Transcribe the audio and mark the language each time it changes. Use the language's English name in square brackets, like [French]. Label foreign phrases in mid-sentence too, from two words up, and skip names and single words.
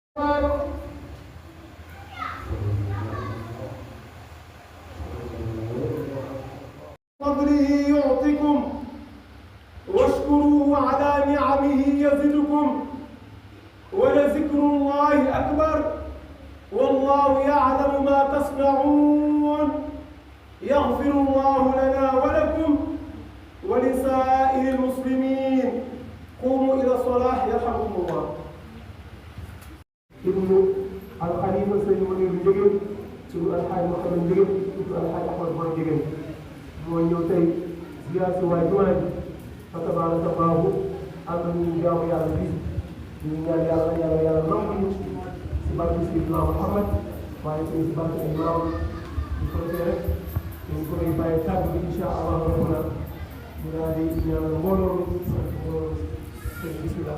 [Arabic] فضله يعطكم واشكروا على نعمه يزدكم ولذكر الله أكبر والله يعلم ما تصنعون يغفر الله لنا ولكم ولسائر المسلمين قوموا إلى الصلاة يرحمكم الله. ابن الخليفة سيد [Wolof] منير Ndiéguène tudd Alxaaj Mouhamed Ndiéguène tudd Alxaaj Ahmad Boy Ndiéguène moo ñëw tey ziyaar si waa jumaa ji fa [Arabic] تبارك الله [Wolof] am nañu jaamu yàlla bi ñu ñaan yàlla nangu ñu si barke Seydina Muhammad waaye tamit si barke imaam ñu ko defee rek ñu koy bàyyi kàddu bi [Arabic] إن شاء الله ربنا [Wolof] ñu daal di ñaanal mbooloo mi bismillah.